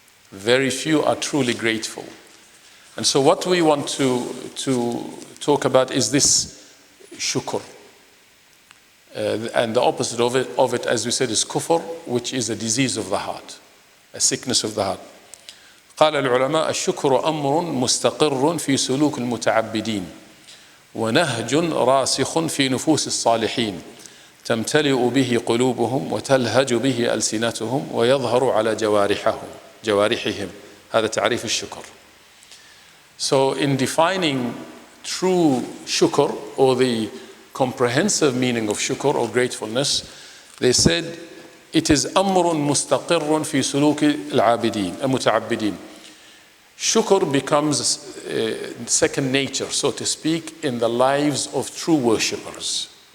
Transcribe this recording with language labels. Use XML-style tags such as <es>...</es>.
<en>Very few are truly grateful. And so what we want to talk about is this shukr. And the opposite of it, as we said, is kufr, which is a disease of the heart, a sickness of the heart.</en> <ar>قال العلماء الشكر أمر مستقر في سلوك المتعبدين ونهج راسخ في نفوس الصالحين تمتلئ به قلوبهم وتلهج به ألسنتهم ويظهر على جوارحهم. هذا تعريف الشكر.</ar> <en>So in defining true shukr, or the comprehensive meaning of shukr or gratefulness, they said it is</en> <ar>أمر مستقر في سلوك العابدين المتعبدين.</ar> <en>Shukr becomes second nature, so to speak, in the lives of true worshippers.</en>